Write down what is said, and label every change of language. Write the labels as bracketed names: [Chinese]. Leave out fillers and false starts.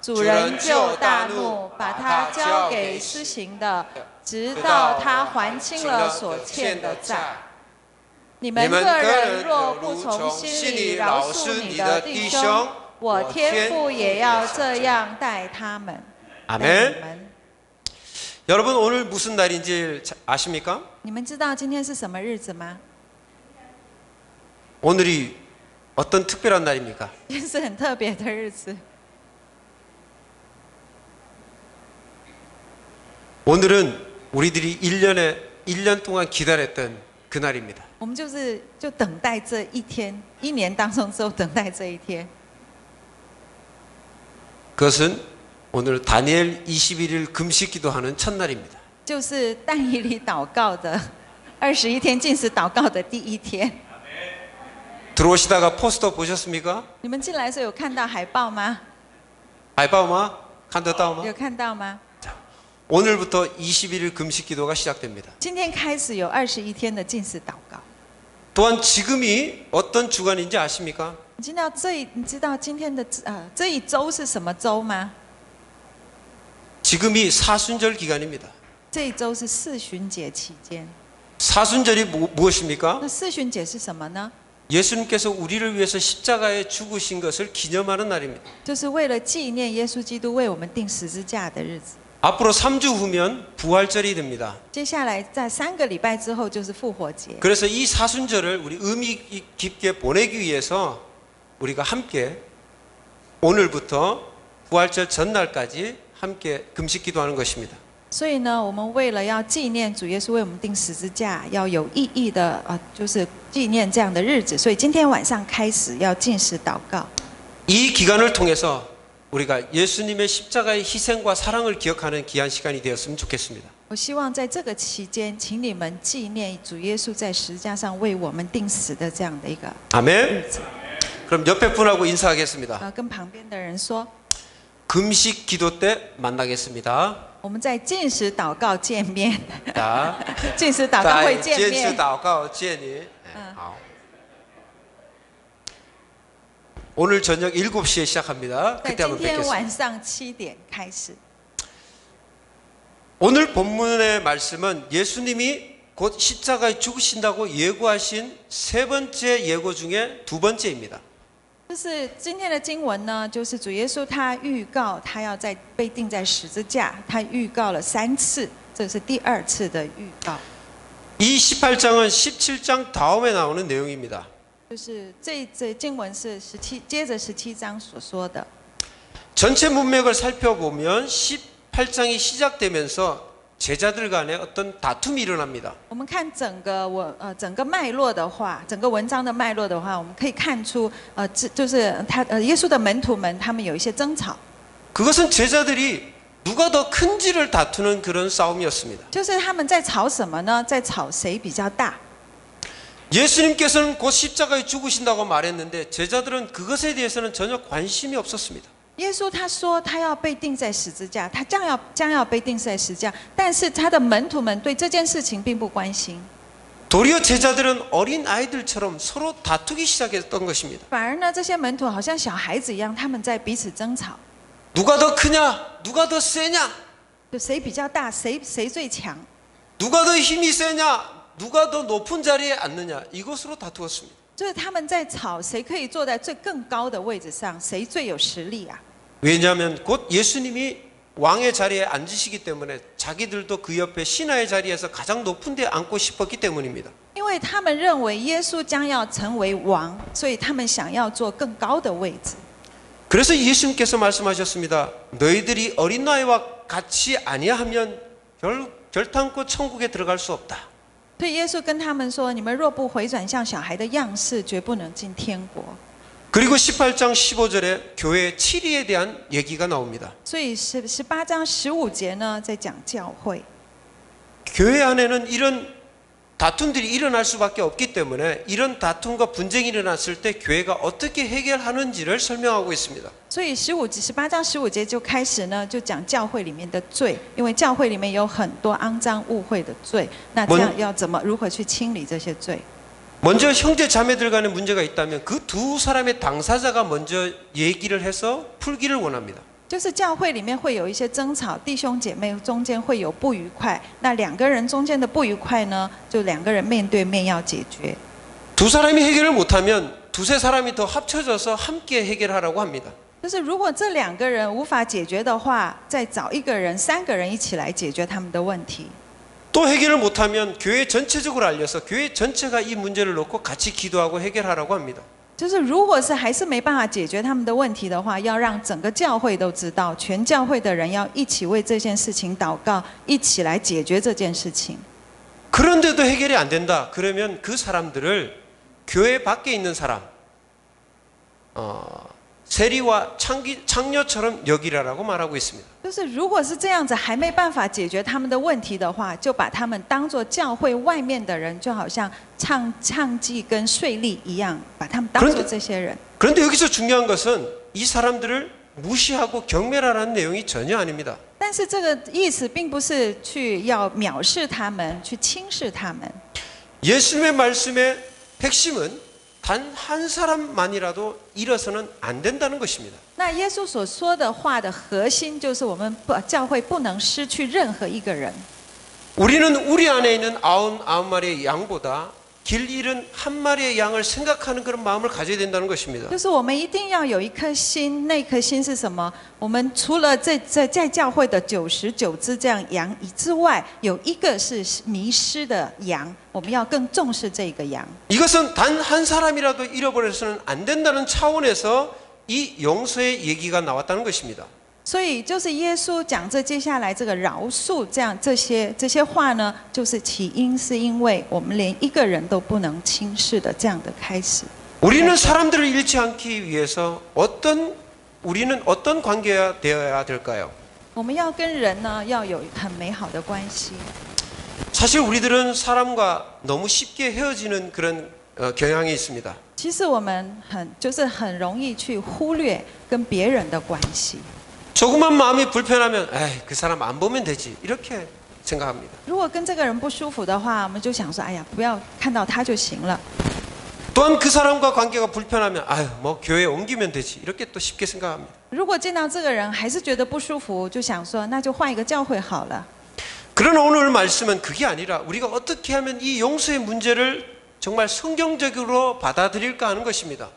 [Chinese] 主人就大怒，把他交给施行的，直到他还清了所欠的债。你们个人若不从心里饶恕你的弟兄，我天父也要这样待他们。阿门。 [Korean] 여러분 오늘 무슨 날인지 아십니까? [Chinese] 你们知道今天是什么日子吗？ [Korean] 오늘이 어떤 특별한 날입니까? [Chinese] 今天是很特别的日子。 [Korean] 오늘은 우리들이 1년 동안 기다렸던 그 날입니다. [Chinese] 我们就等待这一天，一年当中只有等待这一天。 [Korean] 그것은 오늘 다니엘 21일 금식 기도하는 첫날입니다. [Chinese] 就是但以理祷告的21天禁食祷告的第一天。 [Korean] 들어오시다가 포스터 보셨습니까? [Chinese] 你们进来的时候有看到海报吗？ 알바오마? 칸더다오마? 有看到吗？ [Korean] 오늘부터 21일 금식 기도가 시작됩니다. [Chinese] 今天开始有21天的禁食祷告。 [Korean] 또한 지금이 어떤 주간인지 아십니까? [Chinese] 你知道今天的这一周是什么周吗？ [Korean] 지금이 사순절 기간입니다. [Chinese] 这一周是四旬节期间。 [Korean] 사순절이 무엇입니까? [Chinese] 那四旬节是什么呢？ [Korean] 예수님께서 우리를 위해서 십자가에 죽으신 것을 기념하는 날입니다. [Chinese] 就是为了纪念耶稣基督为我们钉十字架的日子。 [Korean] 앞으로 3주 후면 부활절이 됩니다. [Chinese] 接下来在3个礼拜之后就是复活节。 [Korean] 그래서 이 사순절을 우리 의미 깊게 보내기 위해서 우리가 함께 오늘부터 부활절 전날까지 함께 금식 기도하는 것입니다. [Chinese] 所以呢，我们为了要纪念主耶稣为我们钉十字架，要有意义的就是纪念这样的日子，所以今天晚上开始要禁食祷告。 [Korean] 이 기간을 통해서 우리가 예수님의 십자가의 희생과 사랑을 기억하는 귀한 시간이 되었으면 좋겠습니다. [Chinese] 我希望在这个期间，请你们纪念主耶稣在十字架上为我们钉死的这样的一个 [Korean] 아멘. [Chinese] 日子。 [Korean] 그럼 옆에 분하고 인사하겠습니다. [Chinese] 跟旁边的人说， [Korean] 금식 기도 때 만나겠습니다. [Chinese] 我们在禁食祷告见面。 [Korean] 자, [Chinese] 禁食祷告会见面。禁食祷告见你。好。 [Korean] 오늘 저녁 7시에 시작합니다. [Chinese] 在 [Korean] 그때 한번 [Chinese] 天 [Korean] 뵙겠습니다. [Chinese] 晚上7点开始。 [Korean] 오늘 본문의 말씀은 예수님이 곧 십자가에 죽으신다고 예고하신 세 번째 예고 중에 두 번째입니다. [Chinese] 就是今天的经文呢，就是主耶稣他预告他要被钉在十字架，他预告了3次，这是第2次的预告。 [Korean] 이 18장은 17장 다음에 나오는 내용입니다. [Chinese] 就是这经文是接着17章所说的。 [Korean] 전체 문맥을 살펴보면 18장이 시작되면서 제자들 간에 어떤 다툼이 일어납니다. [Chinese] 我们看整个脉络的话，整个文章的脉络的话，我们可以看出，就是耶稣的门徒们他们有一些争吵。 [Korean] 그것은 제자들이 누가 더 큰지를 다투는 그런 싸움이었습니다. [Chinese] 就是他们在吵什么呢？在吵谁比较大。 [Korean] 예수님께서는 곧 십자가에 죽으신다고 말했는데 제자들은 그것에 대해서는 전혀 관심이 없었습니다. [Chinese] 耶稣他说他要被钉在十字架，他将要被钉在十字架，但是他的门徒们对这件事情并不关心。 [Korean] 도리어 제자들은 어린 아이들처럼 서로 다투기 시작했던 것입니다. [Chinese] 反而呢，这些门徒好像小孩子一样，他们在彼此争吵， [Korean] 누가 더 크냐? 누가 더 세냐? [Chinese] 就谁比较大，谁最强， [Korean] 누가 더 힘이 세냐? 누가 더 높은 자리에 앉느냐? 이것으로 다투었습니다. [Chinese] 就是他们在吵谁可以坐在更高的位置上，谁最有实力啊？ [Korean] 왜냐하면 곧 예수님이 왕의 자리에 앉으시기 때문에 자기들도 그 옆에 신하의 자리에서 가장 높은 데 앉고 싶었기 때문입니다. [Chinese] 因为他们认为耶稣将要成为王，所以他们想要坐更高的位置。 [Korean] 그래서 예수님께서 말씀하셨습니다. 너희들이 어린 나이와 같이 아니하면 결단코 천국에 들어갈 수 없다. [Chinese] 所以耶稣跟他们说：“你们若不回转向小孩的样式，绝不能进天国。” [Korean] 그리고 18장 15절에 교회 7위에 대한 얘기가 나옵니다. [Chinese] 所以18章15节呢，在讲教会。 [Korean] 교회 안에는 이런 다툼들이 일어날 수밖에 없기 때문에 이런 다툼과 분쟁이 일어났을 때 교회가 어떻게 해결하는지를 설명하고 있습니다. [Chinese] 所以18章15节就开始呢，就讲教会里面的罪，因为教会里面有很多肮脏污秽的罪，那这样要如何去清理这些罪？ [Korean] 먼저 형제 자매들 간에 문제가 있다면 그 두 사람의 당사자가 먼저 얘기를 해서 풀기를 원합니다. [Chinese] 就是教会里面会有一些争吵，弟兄姐妹中间会有不愉快，那2个人中间的不愉快呢，就2个人面对面要解决。 [Korean] 두 사람이 해결을 못하면 두세 사람이 더 합쳐져서 함께 해결하라고 합니다. [Chinese] 就是如果这2个人无法解决的话，再找1个人、3个人一起来解决他们的问题。 [Korean] 또 해결을 못하면 교회 전체적으로 알려서 교회 전체가 이 문제를 놓고 같이 기도하고 해결하라고 합니다. [Chinese] 就是如果是还是没办法解决他们的问题的话，要让整个教会都知道，全教会的人要一起为这件事情祷告，一起来解决这件事情。 [Korean] 그런데도 해결이 안 된다. 그러면 그 사람들을 교회 밖에 있는 사람, 세리와 창녀처럼 여기라라고 말하고 있습니다. [Chinese] 就是如果是这样子还没办法解决他们的问题的话，就把他们当作教会外面的人，就好像唱妓跟税吏一样，把他们当作这些人。 [Korean] 그런데 여기서 중요한 것은 이 사람들을 무시하고 경멸하라는 내용이 전혀 아닙니다. [Chinese] 但是这个意思并不是要藐视他们，去轻视他们。 [Korean] 예수님의 말씀의 핵심은 단 한 사람만이라도 잃어서는 안 된다는 것입니다. [Chinese] 那耶稣所说的话的核心就是我们教会不能失去任何一个人。 [Korean] 우리는 우리 안에 있는 99마리의 양보다 길 잃은 한 마리의 양을 생각하는 그런 마음을 가져야 된다는 것입니다. [Chinese] 就是我们一定要有一颗心，那颗心是什么？我们除了在教会的99只这样羊之外，有一个是迷失的羊，我们要更重视这个羊。 [Korean] 이것은 단 한 사람이라도 잃어버려서는 안 된다는 차원에서 이 용서의 얘기가 나왔다는 것입니다. [Chinese] 所以就是耶稣讲接下来这个饶恕，这些话呢，就是起因是因为我们连一个人都不能轻视的这样的开始。 [Korean] 우리는 사람들을 잃지 않기 위해서 우리는 어떤 관계가 되어야 될까요? [Chinese] 我们要跟人呢要有很美好的关系。 [Korean] 사실 우리들은 사람과 너무 쉽게 헤어지는 그런 경향이 있습니다. [Chinese] 其实我们很容易去忽略跟别人的关系。 [Korean] 조금만 마음이 불편하면 에이, 그 사람 안 보면 되지 이렇게 생각합니다. [Chinese] 如果跟这个人不舒服的话，我们就想说，哎呀，不要看到他就行了。 [Korean] 또한 그 사람과 관계가 불편하면 아유 뭐 교회 옮기면 되지 이렇게 또 쉽게 생각합니다. [Chinese] 如果见到这个人还是觉得不舒服，就想说，那就换一个教会好了。 [Korean] 그러나 오늘 말씀은 그게 아니라 우리가 어떻게 하면 이 용서의 문제를 정말 성경적으로 받아들일까 하는 것입니다.